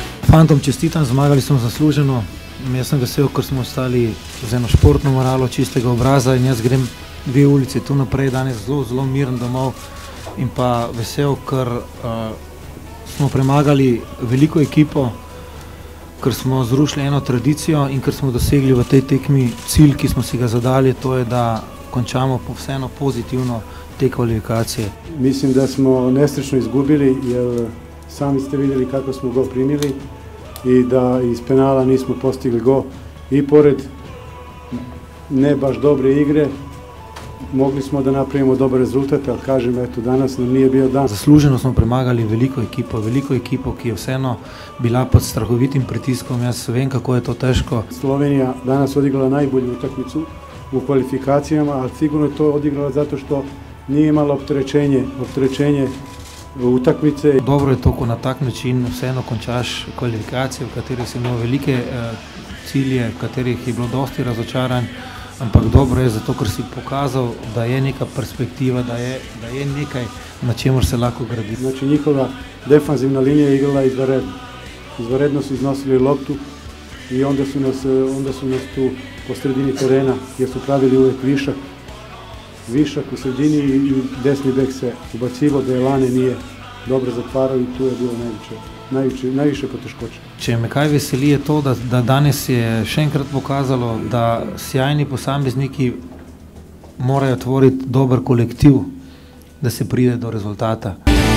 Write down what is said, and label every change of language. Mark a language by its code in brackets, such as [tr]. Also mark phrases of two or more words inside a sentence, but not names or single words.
[sl] Fantom čestitam, zmagali smo zasluženo. Jaz sem vesel, ker smo ostali z eno športno moralo čistega obraza in jaz grem 2 ulici tu naprej danes zelo miren domov in pa vesel, ker smo premagali veliko ekipo, ker smo zrušili eno tradicijo in ker smo dosegli v tej tekmi cilj, ki smo si ga zadali, to je, da končamo vseeno pozitivno te kvalifikacije. [bs] Mislim da smo nesrećno izgubili jer sami ste vidjeli kako smo go primili i da iz penala nismo postigli go i pored ne baš dobre igre mogli smo da napravimo dobar rezultat, ali kažem, eto, danas nam nije bio dan. [sl] Zasluženo smo premagali veliko ekipo, ki je vseeno bila pod strahovitim pritiskom. Jaz vem, kako je to težko. [bs] Slovenija danas odigrala najbolju utakmicu u kvalifikacijama, ali sigurno je to odigrala zato što nije imala opterećenje utakmice. [sl] Dobro je to, ko na tak način vseeno končaš kvalifikacije, v katerih si imel velike cilje, v katerih je bilo dosti razočaranj, ampak dobro je zato, ker si pokazal, da je neka perspektiva, da je nekaj, na čemer se lahko gradi. [bs] Znači njihova defanzivna linija je igrala izvanredno. Izvanredno su iznosili loptu i onda su nas tu po sredini terena, jer su pravili uvijek višak u sredini i desni bek se ubacivo, da Elane nije dobro zatvarao i tu je bilo najviše poteškoće. [sl] Če me kaj veseli je to, da danes je še enkrat pokazalo, da sjajni posamezniki morajo tvoriti dober kolektiv, da se pride do rezultata.